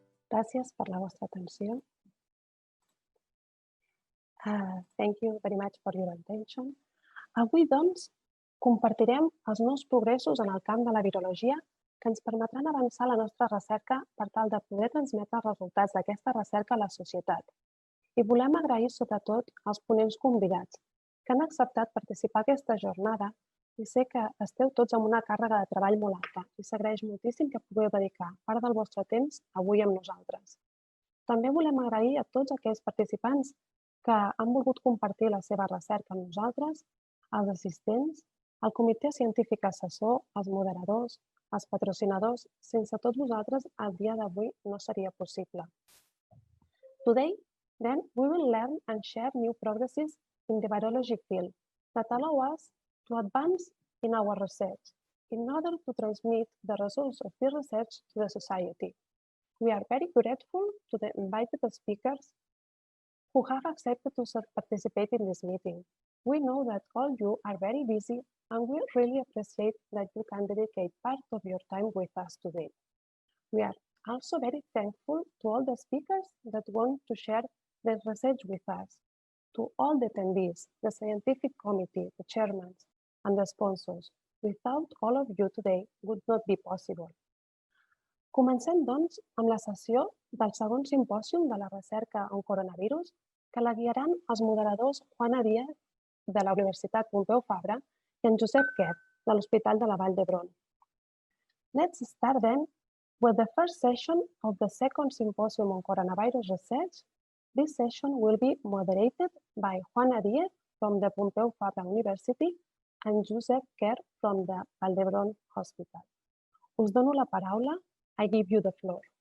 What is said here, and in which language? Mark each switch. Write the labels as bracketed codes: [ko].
[ca] Gràcies per la vostra atenció. [en] Thank you very much for your attention. [ca] Avui, doncs, compartirem els nous progressos en el camp de la virologia que ens permetran avançar la nostra recerca per tal de poder transmetre els resultats d'aquesta recerca a la societat. I volem agrair sobretot als ponents convidats que han acceptat participar en aquesta jornada i sé que esteu tots amb una càrrega de treball molt alta i s'agraeix moltíssim que pugueu dedicar part del vostre temps avui amb nosaltres. També volem agrair a tots aquells participants que han volgut compartir la seva recerca amb nosaltres, als assistents el comitè científic assessor, els moderadors, els patrocinadors, sense tots vosaltres, el dia d'avui no seria possible. [en] Today, then, we will learn and share new progresses in the virology field that allow us to advance in our research in order to transmit the results of this research to the society. We are very grateful to the invited speakers who have accepted to participate in this meeting. We know that all you are very busy and we really appreciate that you can dedicate part of your time with us today. We are also very thankful to all the speakers that want to share their research with us, to all the attendees, the scientific committee, the chairmen, and the sponsors. Without all of you today would not be possible. [ca] Comencem, doncs, amb la sessió del segon simpòsium de la recerca en coronavirus que la guiaran els moderadors Juana Díez de la Universitat Pompeu Fabra i en Josep Quer de l'Hospital de la Vall d'Hebron. [en] Let's start then with the first session of the second symposium on coronavirus research. This session will be moderated by Juana Díez from the Pompeu Fabra University and Josep Quer from the Vall d'Hebron Hospital. [ca] Us dono la paraula. [en] I give you the floor.